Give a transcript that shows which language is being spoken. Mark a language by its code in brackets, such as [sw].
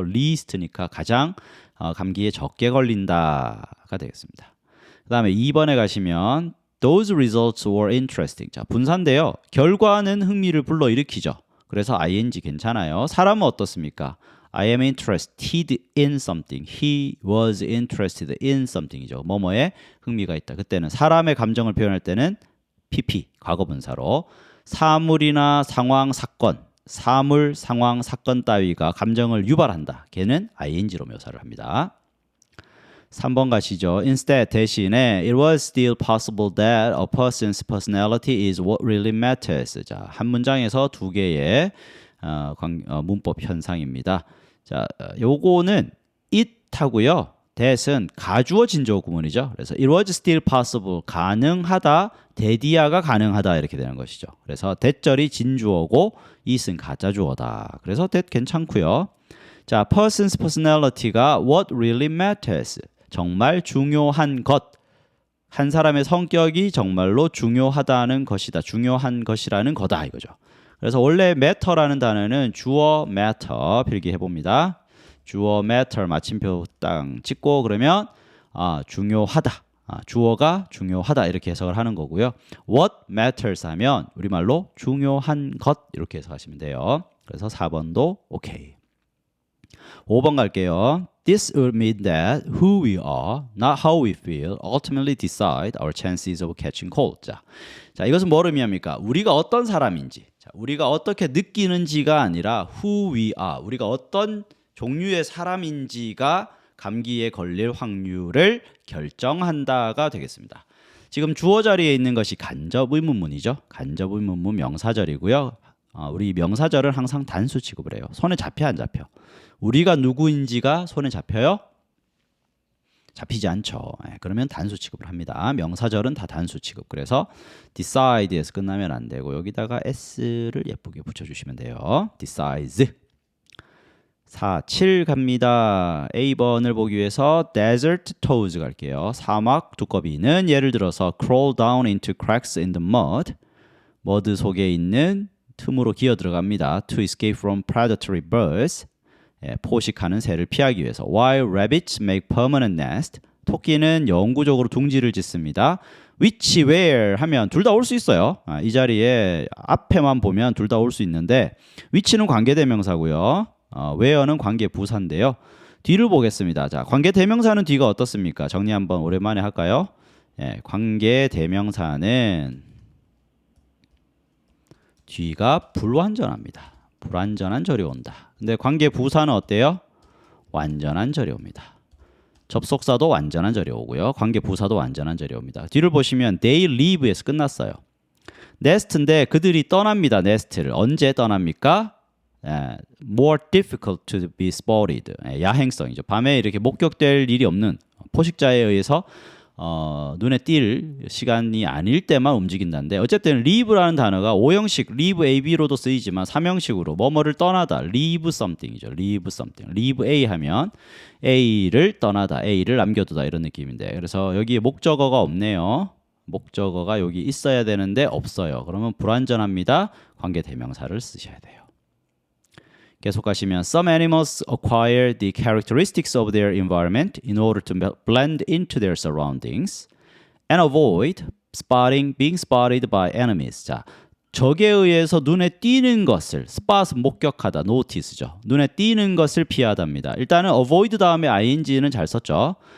[ko] least니까 가장 감기에 적게 걸린다가 되겠습니다. 그 다음에 2번에 가시면 [en] those results were interesting. [ko] 자, 분사인데요. 결과는 흥미를 불러일으키죠. 그래서 ing 괜찮아요. 사람은 어떻습니까? [en] I am interested in something. He was interested in something이죠. [ko] 뭐뭐에 흥미가 있다. 그때는 사람의 감정을 표현할 때는 PP, 과거분사로 사물이나 상황, 사건, 사물, 상황, 사건 따위가 감정을 유발한다. 걔는 ing로 묘사를 합니다. 3번 가시죠. [en] Instead, 대신에 it was still possible that a person's personality is what really matters. [ko] 자, 한 문장에서 두 개의 문법 현상입니다. 자, 요거는 it하고요. that은 가주어 진주어 구문이죠. 그래서 [en] it was still possible, [ko] 가능하다, 대디아가 가능하다 이렇게 되는 것이죠. 그래서 that절이 진주어고 it은 가짜주어다. 그래서 that 괜찮고요. 자, person's personality가 what really matters, 정말 중요한 것, 한 사람의 성격이 정말로 중요하다는 것이다, 중요한 것이라는 거다 이거죠. 그래서 원래 matter라는 단어는 주어 matter 필기해 봅니다. 주어 matter 마침표 딱 찍고 그러면 중요하다, 주어가 중요하다 이렇게 해석을 하는 거고요. what matters 하면 우리말로 중요한 것 이렇게 해석하시면 돼요. 그래서 4번도 오케이. 5번 갈게요. [en] This would mean that who we are, not how we feel, ultimately decide our chances of catching cold. [ko] 자, 이것은 뭐를 의미합니까? 우리가 어떤 사람인지, 자, 우리가 어떻게 느끼는지가 아니라 [en] who we are, [ko] 우리가 어떤 종류의 사람인지가 감기에 걸릴 확률을 결정한다가 되겠습니다. 지금 주어 자리에 있는 것이 간접 의문문이죠. 간접 의문문 명사절이고요. 우리 명사절은 항상 단수 취급을 해요. 손에 잡혀 안 잡혀? 우리가 누구인지가 손에 잡혀요? 잡히지 않죠. 그러면 단수 취급을 합니다. 명사절은 다 단수 취급. 그래서 decide에서 끝나면 안 되고 여기다가 s를 예쁘게 붙여주시면 돼요. decides. 4, 7 갑니다. A번을 보기 위해서 desert toads 갈게요. 사막 두꺼비는 예를 들어서 [en] crawl down into cracks in the mud. [ko] 머드 속에 있는 틈으로 기어 들어갑니다. [en] To escape from predatory birds. [ko] 포식하는 새를 피하기 위해서. [en] While rabbits make permanent nest. [ko] 토끼는 영구적으로 둥지를 짓습니다. Which, where 하면 둘 다 올 수 있어요. 이 자리에 앞에만 보면 둘 다 올 수 있는데 which는 관계대명사고요. where는 관계부사인데요. 뒤를 보겠습니다. 자, 관계대명사는 뒤가 어떻습니까? 정리 한번 오랜만에 할까요? 관계대명사는 뒤가 불완전합니다. 불완전한 절이 온다. 근데 관계부사는 어때요? 완전한 절이 옵니다. 접속사도 완전한 절이 오고요. 관계부사도 완전한 절이 옵니다. 뒤를 보시면 [en] they leave [ko] 에서 끝났어요. nest인데 그들이 떠납니다. nest를. 언제 떠납니까? [en] more difficult to be spotted. [ko] 야행성이죠. 밤에 이렇게 목격될 일이 없는 포식자에 의해서 눈에 띌 시간이 아닐 때만 움직인다는데 어쨌든 leave라는 단어가 5형식 leave AB로도 쓰이지만 3형식으로 뭐뭐를 떠나다 leave something이죠. [en] leave something. [ko] leave A 하면 A를 떠나다, A를 남겨두다 이런 느낌인데 그래서 여기에 목적어가 없네요. 목적어가 여기 있어야 되는데 없어요. 그러면 불완전합니다. 관계 대명사를 쓰셔야 돼요. 계속 가시면 [en] Some animals acquire the characteristics of their environment in order to blend into their surroundings and avoid being spotted by enemies. [ko] 자, 적에 의해서 눈에 띄는 것을 spot 목격하다, notice죠. 눈에 띄는 것을 피하답니다. 일단은 avoid 다음에 ing는 잘 썼죠.